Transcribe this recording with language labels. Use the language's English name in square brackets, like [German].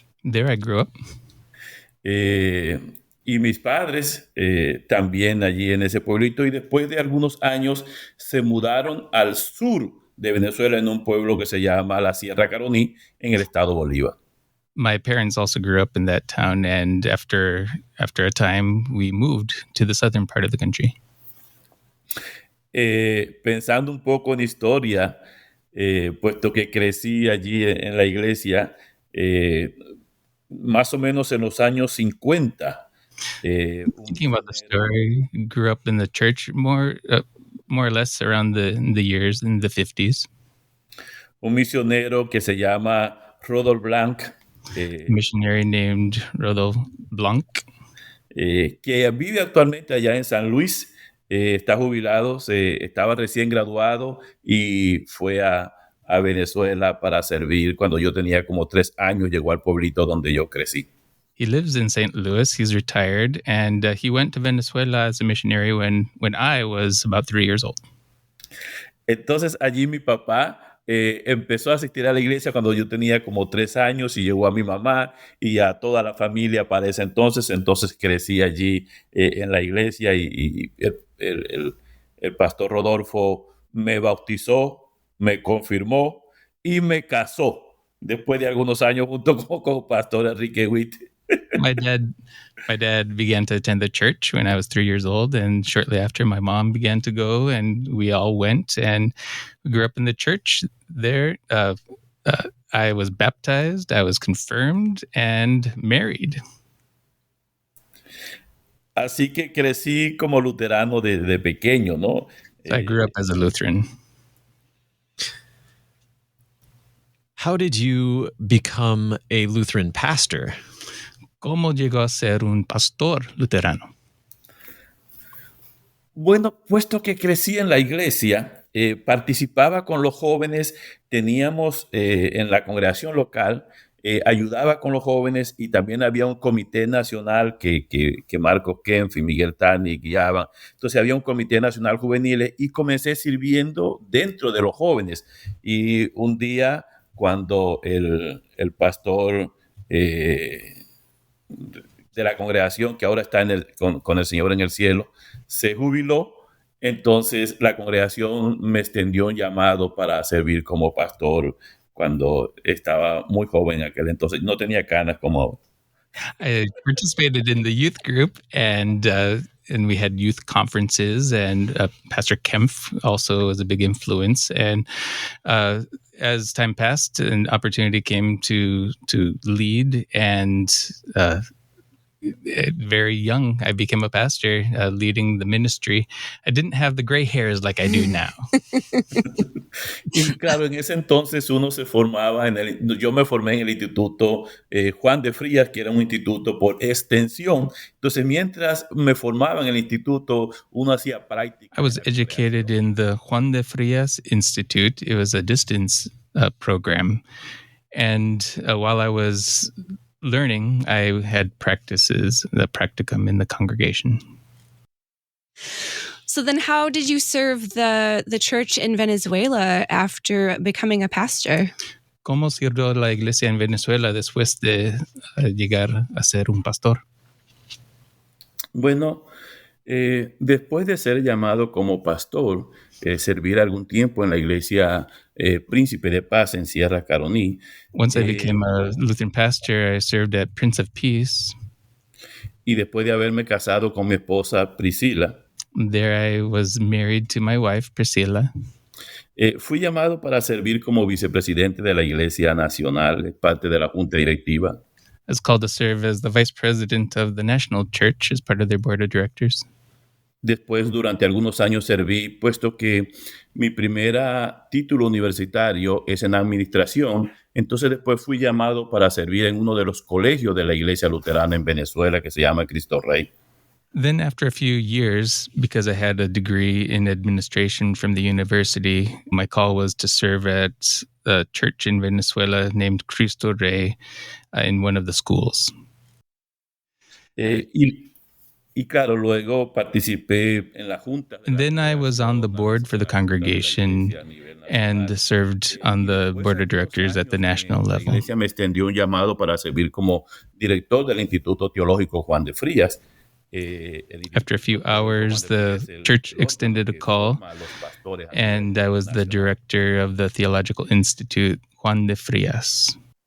[English] There I grew up. [Spanish] Y mis padres también allí en ese pueblito, y después de algunos años se mudaron al sur de Venezuela en un pueblo que se llama la Sierra Caroní en el estado Bolívar. [English] My parents also grew up in that town, and after a time, we moved to the southern part of the country. [Spanish] Pensando un poco en historia, puesto que crecí allí en la iglesia, más o menos en los años 50. [English] Thinking about the story, grew up in the church more or less around the years in the 50s. [Spanish] Un misionero que se llama Rodolphe Blanc, [English] Missionary named Rodolphe Blanc, [Spanish] que vive actualmente allá en San Luis, está jubilado, estaba recién graduado y fue a Venezuela para servir. Cuando yo tenía como 3 años, llegó al pueblito donde yo crecí. [English] He lives in St. Louis. He's retired, and he went to Venezuela as a missionary when I was about 3 years old. [Spanish] Entonces allí mi papá empezó a asistir a la iglesia cuando yo tenía como 3 años, y llegó a mi mamá y a toda la familia para ese entonces. Entonces crecí allí en la iglesia, y el pastor Rodolfo me bautizó, me confirmó y me casó después de algunos años junto con pastor Enrique Witt. [English] My dad began to attend the church when I was 3 years old, and shortly after, my mom began to go, and we all went, and we grew up in the church there. I was baptized, I was confirmed, and married. [Spanish] Así que crecí como luterano de pequeño, ¿no? [English] So I grew up as a Lutheran. How did you become a Lutheran pastor? [Spanish] ¿Cómo llegó a ser un pastor luterano? Bueno, puesto que crecí en la iglesia, participaba con los jóvenes, teníamos en la congregación local, ayudaba con los jóvenes, y también había un comité nacional que Marcos Kempf y Miguel Tani guiaban. Entonces había un comité nacional juvenil, y comencé sirviendo dentro de los jóvenes. Y un día, cuando el pastor de la congregación, que ahora está con el Señor en el cielo, se jubiló, entonces la congregación me extendió un llamado para servir como pastor cuando estaba muy joven en aquel entonces. No tenía canas como ahora. [English] I participated in the youth group, and we had youth conferences, and Pastor Kempf also was a big influence. And as time passed, an opportunity came to lead and very young, I became a pastor, leading the ministry. I didn't have the gray hairs like I do now. [Spanish] Y claro, en ese entonces uno se formaba yo me formé en el Instituto Juan de Frías, que era un instituto por extensión. Entonces, mientras me formaba en el instituto, uno hacía práctica. [English] I was educated in the Juan de Frias Institute. It was a distance program. And while I was learning, I had practices, the practicum in the congregation. So then how did you serve the church in Venezuela after becoming a pastor? [Spanish] ¿Cómo sirvió la iglesia en Venezuela después de llegar a ser un pastor? Bueno, después de ser llamado como pastor, servir algún tiempo en la iglesia Príncipe de Paz en Sierra Caroní. [English] Once I became a Lutheran pastor, I served at Prince of Peace. [Spanish] Y después de haberme casado con mi esposa Priscila, [English] there I was married to my wife, Priscilla. [Spanish] Fui llamado para servir como vicepresidente de la Iglesia Nacional, parte de la Junta Directiva. [English] I was called to serve as the vice president of the National Church as part of their board of directors. [Spanish] Después, durante algunos años serví, puesto que mi primera título universitario es en administración. Entonces después fui llamado para servir en uno de los colegios de la Iglesia Luterana en Venezuela, que se llama Cristo Rey. [English] Then after a few years, because I had a degree in administration from the university, my call was to serve at a church in Venezuela named Cristo Rey in one of the schools. [Spanish] Y claro, luego participé en la junta. [English] And then I was on the board for the congregation and served on the board of directors at the national level. [Spanish] La iglesia me extendió un llamado para servir como director del Instituto Teológico Juan de Frías. [English] After a few hours, the church extended a call, and I was the director of the Theological Institute Juan de Frías.